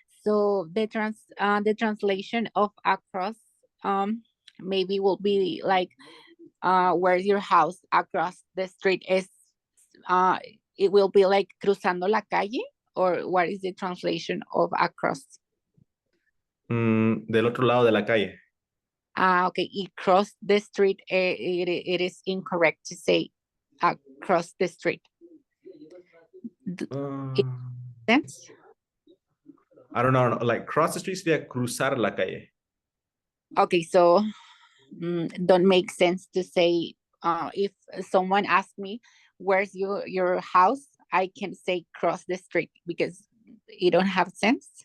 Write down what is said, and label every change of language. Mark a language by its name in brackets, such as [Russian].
[English] So the translation of across maybe will be like where's your house across the street is it will be like [Spanish] cruzando la calle, [English] or what is the translation of across? [Spanish] Del otro lado de la calle. [English] Okay, it cross the street, it is incorrect to say across the street. Sense? I don't know, like cross the street [Spanish] sería cruzar la calle. [English] Okay, so don't make sense to say if someone asks me where's your house, I can say cross the street because it don't have sense.